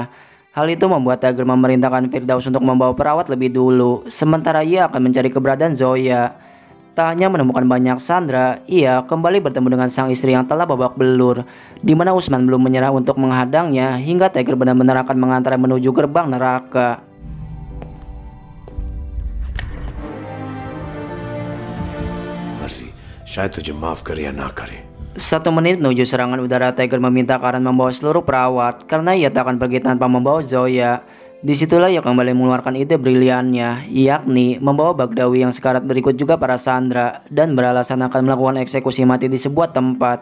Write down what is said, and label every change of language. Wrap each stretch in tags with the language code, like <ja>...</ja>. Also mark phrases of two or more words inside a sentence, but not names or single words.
<id>Hal itu membuat Tiger memerintahkan Firdaus untuk membawa perawat lebih dulu, sementara ia akan mencari keberadaan Zoya. Tak hanya menemukan banyak sandera, ia kembali bertemu dengan sang istri yang telah babak belur, di mana Usman belum menyerah untuk menghadangnya hingga Tiger benar-benar akan mengantarnya menuju gerbang neraka.</id> <hi>मर्सी शायद तुझे माफ करे या ना करे।</hi> <id>1 menit menuju serangan udara, Tiger meminta Karan membawa seluruh perawat karena ia tak akan pergi tanpa membawa Zoya. Disitulah ia kembali mengeluarkan ide briliannya, yakni membawa Bagdawi yang sekarat berikut juga para sandera dan beralasan akan melakukan eksekusi mati di sebuah tempat.</id>